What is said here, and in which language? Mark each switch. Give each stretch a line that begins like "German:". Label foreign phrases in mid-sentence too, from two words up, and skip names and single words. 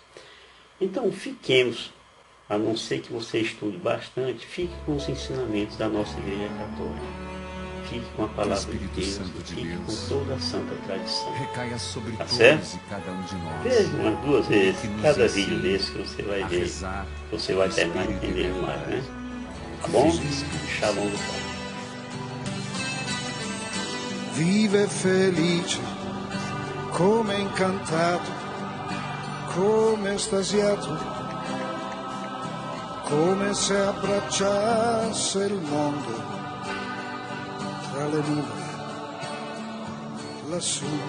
Portuguese: Então fiquemos, a não ser que você estude bastante, fique com os ensinamentos da nossa Igreja Católica. Fique com a palavra de Deus, fique com toda a santa tradição. Recaia sobre tá todos certo? E cada um de nós. Veja umas duas vezes cada vídeo desse que você vai ver, rezar, você vai terminar de entender mais, né? Tá bom? Shalom do Pai.
Italian: Vive felice, come incantato, come estasiato, come se abbracciasse il mondo tra le nuvole lassù.